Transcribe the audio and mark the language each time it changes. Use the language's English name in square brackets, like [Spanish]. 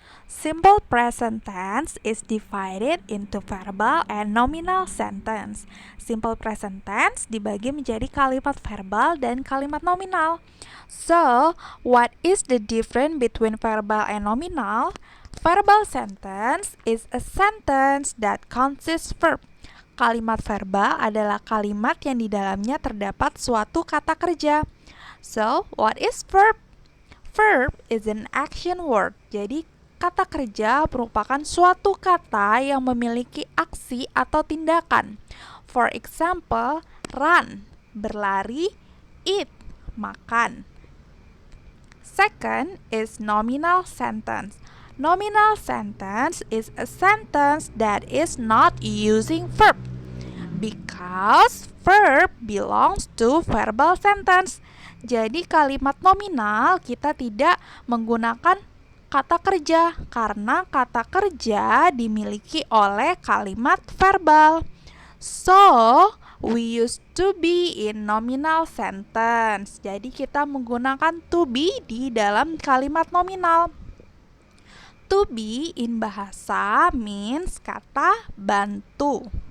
[English] Simple present tense is divided into verbal and nominal sentence. [Indonesian] Simple present tense dibagi menjadi kalimat verbal dan kalimat nominal. [English] So, what is the difference between verbal and nominal? Verbal sentence is a sentence that consists verb. [Indonesian] Kalimat verbal adalah kalimat yang di dalamnya terdapat suatu kata kerja. [English] So, what is verb? Verb is an action word. [Indonesian] Jadi, kata kerja merupakan suatu kata yang memiliki aksi atau tindakan. [English] For example, run, [Indonesian] berlari, [English] eat, [Indonesian] makan. [English] Second is nominal sentence. Nominal sentence is a sentence that is not using verb because verb belongs to verbal sentence. [Indonesian] Jadi kalimat nominal kita tidak menggunakan kata kerja karena kata kerja dimiliki oleh kalimat verbal. [English] So, we use to be in nominal sentence. [Indonesian] Jadi kita menggunakan to be di dalam kalimat nominal. [English] To be in bahasa means [Indonesian] kata bantu.